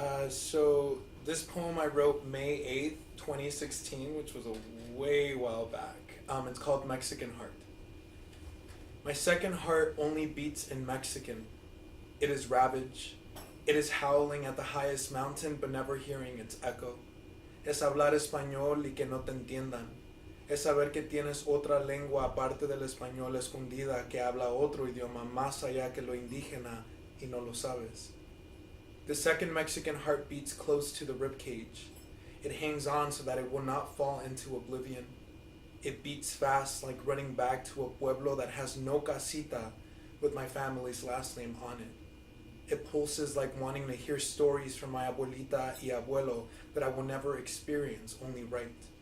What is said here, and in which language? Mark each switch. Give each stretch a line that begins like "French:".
English: So this poem I wrote May 8th, 2016, which was a way while back. It's called Mexican Heart. My second heart only beats in Mexican. It is ravaged. It is howling at the highest mountain but never hearing its echo.
Spanish: Es hablar español y que no te entiendan. Es saber que tienes otra lengua aparte del español escondida que habla otro idioma más allá que lo indígena y no lo sabes.
English: The second Mexican heart beats close to the ribcage. It hangs on so that it will not fall into oblivion. It beats fast like running back to a pueblo that has no casita with my family's last name on it. It pulses like wanting to hear stories from my
Spanish: abuelita y abuelo
English: that I will never experience, only write.